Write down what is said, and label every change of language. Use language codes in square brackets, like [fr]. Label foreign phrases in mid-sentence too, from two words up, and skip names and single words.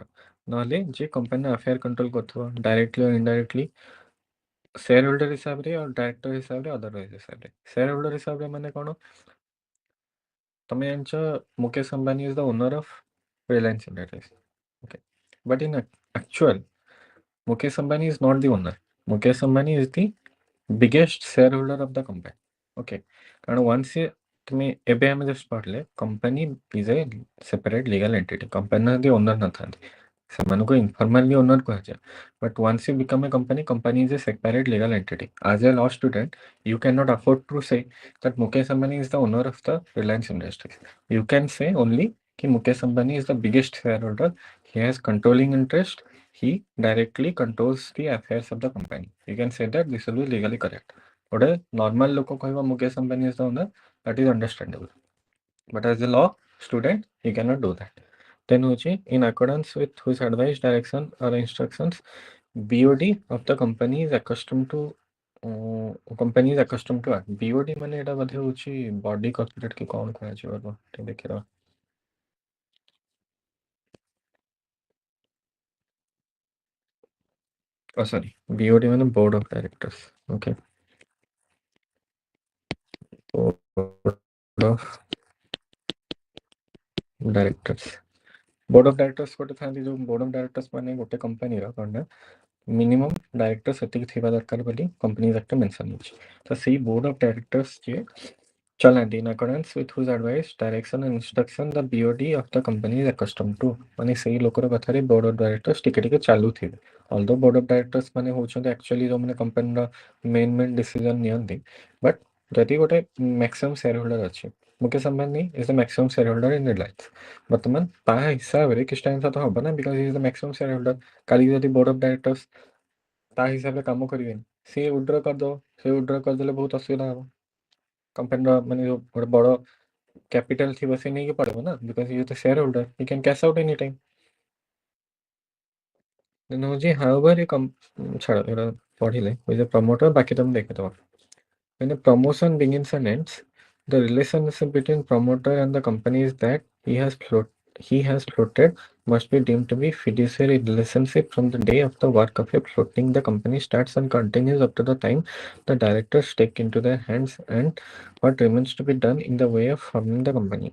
[or] ନହେଲେ ଯିଏ କମ୍ପାନୀର [en] affair control [or] କରୁଥିବ, ଡାଇରେକ୍ଟଲି ଆଉ ଇନଡାଇରେକ୍ଟଲି, [en] share holder [or] ହିସାବରେ ଆଉ ଡାଇରେକ୍ଟର ହିସାବରେ, ଅଦରୱାଇଜ ହିସାବରେ। [en] share holder [or] ହିସାବରେ ମାନେ କଣ, ତମେ ଜାଣିଛ [en] Mukesh Ambani is the owner of Reliance Industries, okay, but in actual Mukesh Ambani is not the owner. Mukesh Ambani is the biggest shareholder of the company. Okay. [or] କାରଣ ୱାନ୍ସ ତୁମେ ଏବେ ଆମେ ଜଷ୍ଟ ପଢ଼ିଲେ [en] company is a separate legal entity. [or] କମ୍ପାନୀର ଯଦି ଓନର ନଥାନ୍ତି, ସେମାନଙ୍କୁ [en] informally owner [or] କୁହାଯାଏ। [en] But once you become a company, company is a separate legal entity. As a law student you cannot afford to say that Mukesh Ambani is the owner of the Reliance Industries. You can say only कि Mukesh Ambani is the biggest shareholder. He has controlling interest. He directly controls the affairs of the company. You can say that this will be legally correct. [or] ଗୋଟେ ନର୍ମାଲ ଲୋକ କହିବ [en] Mukesh Ambani is the owner, that is understandable. But as a law student, he cannot do that. Then ହଉଛି in accordance with whose advice, direction or instructions BOD of the company is accustomed to company is accustomed to act BOD [or] ମାନେ ଏଟା ବୋଧେ ହଉଛି [en] body corporate [or] କି କଣ କୁହାଯିବ ଟିକେ ଦେଖିବା। [en] ସରି BOD ମାନେ board of directors. Okay, board of directors. board of directors [or] ଗୋଟେ ଥାନ୍ତି ଯୋଉ [en] board of directors [or] ମାନେ ଗୋଟେ କମ୍ପାନୀର କଣ ନା [en] minimum director [or] ସେତିକି ଥିବା ଦରକାର ବୋଲି କମ୍ପାନି ଆକ୍ଟରେ ମେନସନ୍ ଅଛି। ତ ସେଇ [en] board of directors [or] ଯିଏ ଚଲାନ୍ତି [en] in accordance with whose advice, direction and instruction the BOD of the company is accustomed to। [or] ମାନେ ସେଇ ଲୋକର କଥାରେ [en] board of directors [or] ଟିକେ ଟିକେ ଚାଲୁଥିବେ। [en] although board of directors [or] ମାନେ ହଉଛନ୍ତି ଆକ୍ଚୁଆଲି ଯୋଉମାନେ କମ୍ପାନୀର [en] main decision [or] ନିଅନ୍ତି। [en] ବଟ୍ [or] ଯଦି ଗୋଟେ [en] maximum share holder ଅଛି, Mukesh Ambani is the maximum share holder in Reliance. [or] ବର୍ତ୍ତମାନ ତା ହିସାବରେ କିଛି ଟାଇମ୍ ସହିତ ହବ ନା, [en] because is the maximum share holder. [or] କାଲି ଯଦି [en] board of directors [or] ତା ହିସାବରେ କାମ କରିବେନି, ସିଏ ୱିଡ୍ର କରିଦବ। ସେ ୱିଡ୍ର କରିଦେଲେ ବହୁତ ଅସୁବିଧା ହବ। କମ୍ପାନୀର ମାନେ ଯୋଉ ଗୋଟେ ବଡ କ୍ୟାପିଟାଲ ଥିବ ସେ ନେଇକି ପଳେଇବ ନା, [en] because is the share holder, he can cash out any time. [or] ଦେନ୍ ହଉଛି ହାଉଏଭର ଛାଡ଼ ଏଗୁଡ଼ା ପଢିଲେ [en] is the promoter, [or] ବାକି ତମେ ଦେଖିଦବ। [en] When a promotion begins and ends, the relationship between promoter and the company is that he has floated must be deemed to be fiduciary relationship from the day of the work of a floating the company starts and continues up to the time the directors take into their hands and what remains to be done in the way of forming the company.